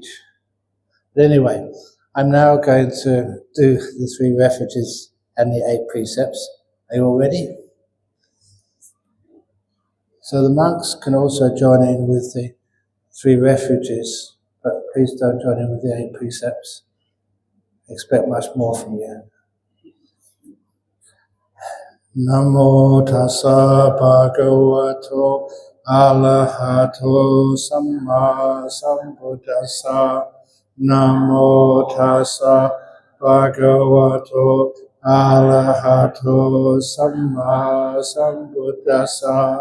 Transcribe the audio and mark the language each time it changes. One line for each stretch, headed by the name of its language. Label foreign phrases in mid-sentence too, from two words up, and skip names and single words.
English: But anyway, I'm now going to do the 3 refuges and the 8 precepts. Are you all ready? So the monks can also join in with the 3 refuges, but please don't join in with the 8 precepts. I expect much more from you.
Pali: Namo tassa bhagavato arahato samma sambuddhassa. Namo tassa bhagavato arahato samma sambuddhassa.